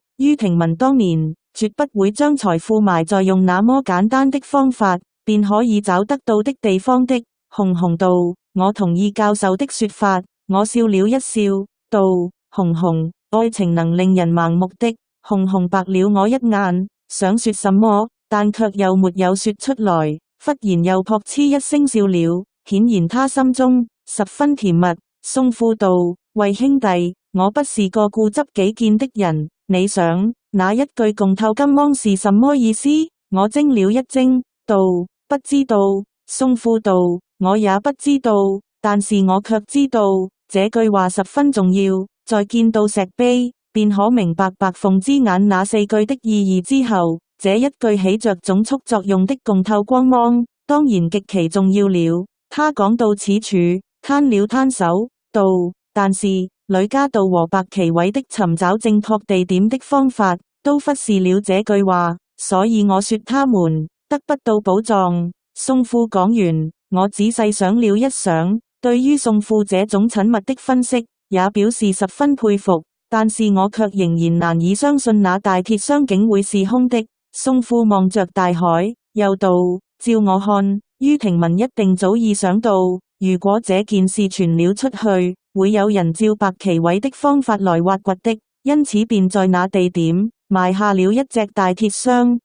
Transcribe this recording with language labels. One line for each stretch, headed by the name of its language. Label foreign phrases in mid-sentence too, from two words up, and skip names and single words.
Chinese: 于廷文當年絕不會將財富埋在用那麼簡單的方法便可以找得到的地方的。紅紅道：我同意教授的說法。我笑了一笑，道：紅紅，愛情能令人盲目的。紅紅白了我一眼，想說什麼，但卻又沒有說出來。忽然又撲嗤一聲笑了，顯然他心中十分甜蜜。宋富道：喂兄弟，我不是個固執己見的人，你想那一句共透金芒是什麼意思？我怔了一怔，道：不知道。宋富道：我也不知道，但是我卻知道這句話十分重要，在見到石碑便可明白白鳳之眼那4句的意義之後，這一句起着總束作用的共透光芒，當然極其重要了。他講到此處，攤了攤手，道：但是呂家道和白旗偉的尋找正確地點的方法，都忽視了這句話，所以我說他們得不到寶藏。宋富講完，我仔細想了一想，對於宋富這種縝密的分析，也表示十分佩服，但是我卻仍然難以相信那大鐵箱竟會是空的。宋富望着大海，又道：照我看，于廷文一定早已想到，如果這件事傳了出去，會有人照白旗偉的方法來挖掘的，因此便在那地點埋下了一隻大鐵箱。